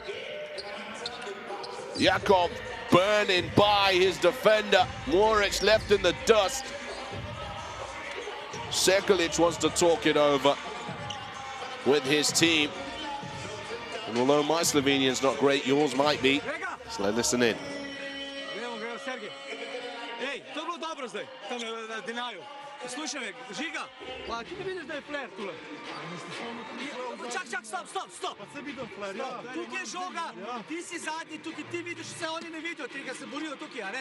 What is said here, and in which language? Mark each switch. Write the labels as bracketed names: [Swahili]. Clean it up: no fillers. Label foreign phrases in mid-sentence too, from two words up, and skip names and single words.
[English] Yakov burning by his defender. Moric left in the dust. Sekulic wants to talk it over with his team. And although my Slovenian's not great, yours might be. So listen in. [Slovenian] Zdaj, tam Denaju. Slušaj me, Žiga, pa ti ne vidiš da je flair tule? Čak, stop. Pa se vidim flair, ja. Tukaj je žoga, ti si zadnji, tukaj ti vidiš vse, oni ne vidijo, tega se borijo tukaj, a ne?